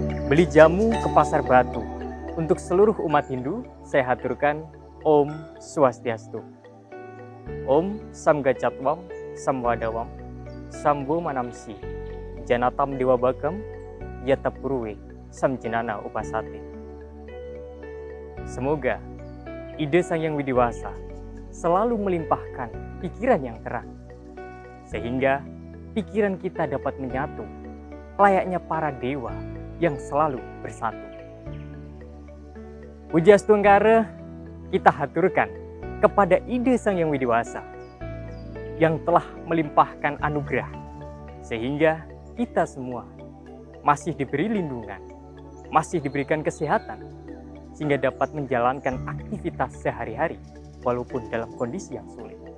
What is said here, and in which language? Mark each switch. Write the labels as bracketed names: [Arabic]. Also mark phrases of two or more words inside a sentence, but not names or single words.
[Indonesian] Beli jamu ke Pasar Batu. Untuk seluruh umat Hindu, saya haturkan [Sanskrit] Om Swastiastu. Om Samgacatwam Samwadawam Sambo Manamsi Janatam Dewa Bagam Yatapurwe Samjenana Upasate. [Indonesian] Semoga ide Sang Yang Widiwasa selalu melimpahkan pikiran yang terang, sehingga pikiran kita dapat menyatu layaknya para dewa yang selalu bersatu. Pujiastu Enggara kita haturkan kepada ide Sang Yang Widiwasa yang telah melimpahkan anugerah, sehingga kita semua masih diberi lindungan, masih diberikan kesehatan, sehingga dapat menjalankan aktivitas sehari-hari walaupun dalam kondisi yang sulit.